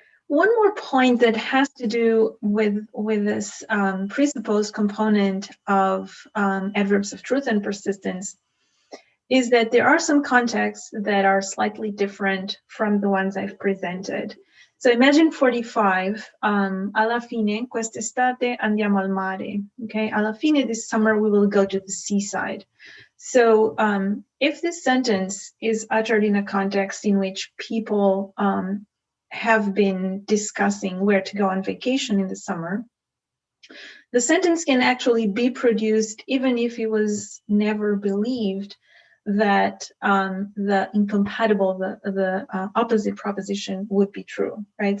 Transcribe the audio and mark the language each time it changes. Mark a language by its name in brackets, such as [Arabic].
[English] One more point that has to do with this presupposed component of adverbs of truth and persistence is that there are some contexts that are slightly different from the ones I've presented. So imagine 45, [Italian] alla fine quest'estate andiamo al mare, okay? [English] Alla fine this summer we will go to the seaside. So if this sentence is uttered in a context in which people have been discussing where to go on vacation in the summer, the sentence can actually be produced even if it was never believed that the incompatible, the opposite proposition would be true, right?